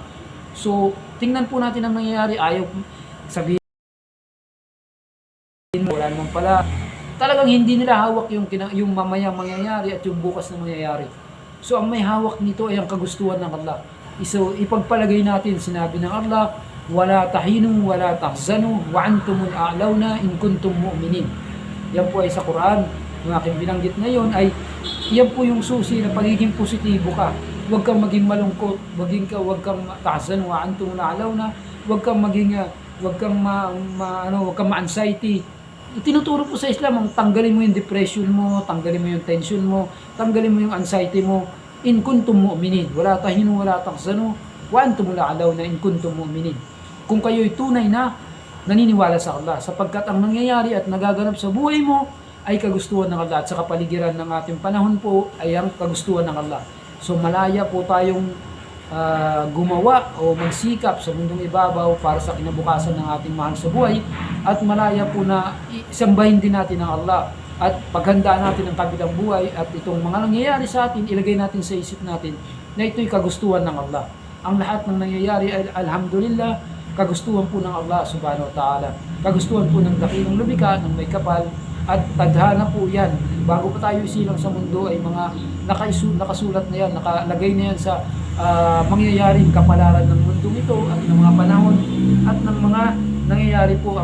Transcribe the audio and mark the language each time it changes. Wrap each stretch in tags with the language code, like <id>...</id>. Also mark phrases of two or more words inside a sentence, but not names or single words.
<tl>So, tingnan po natin ang nangyayari. Ayaw sabihin wala naman pala. Talagang hindi nila hawak yung mamayang mangyayari at yung bukas na mangyayari. So, ang may hawak nito ay ang kagustuhan ng Allah. So, ipagpalagay natin, sinabi ng Allah,</tl> <ar>ولا تهنوا ولا تحزنوا وأنتم الأعلون إن كنتم مؤمنين.</ar> <tl>Yan po ay sa Quran. Yung aking binanggit ngayon ay yan po yung susi na pagiging positibo ka. Huwag kang maging malungkot, huwag kang</tl> <ar>تحزن وأنتم الأعلون,</ar> <tl>huwag kang ma-anxiety. Itinuturo po sa Islam ang tanggalin mo yung depression mo, tanggalin mo yung tension mo, tanggalin mo yung anxiety mo.</tl> <ar>إن كنتم مؤمنين ولا تهنوا ولا تحزنوا وأنتم الأعلون إن كنتم مؤمنين.</ar> <tl>Kung kayo'y tunay na naniniwala sa Allah, sapagkat ang nangyayari at nagaganap sa buhay mo ay kagustuhan ng Allah, at sa kapaligiran ng ating panahon po ay ang kagustuhan ng Allah. So malaya po tayong gumawa o magsikap sa mundong ibabaw para sa kinabukasan ng ating mahal sa buhay, at malaya po na sambahin din natin ang Allah. at paghandaan natin ang kabilang buhay at itong mga nangyayari sa atin, ilagay natin sa isip natin na ito'y kagustuhan ng Allah. Ang lahat ng nangyayari ay alhamdulillah, kagustuhan po ng Allah</tl> <ar>سبحانه وتعالى.</ar> <tl>Kagustuhan po ng dakilang lumikha, ng may kapal, at tadhana po yan. Bago pa tayo isilang sa mundo ay mga nakasulat na yan, nakalagay na yan sa mangyayaring kapalaran ng mundong ito at ng mga panahon at ng mga nangyayari po.</tl>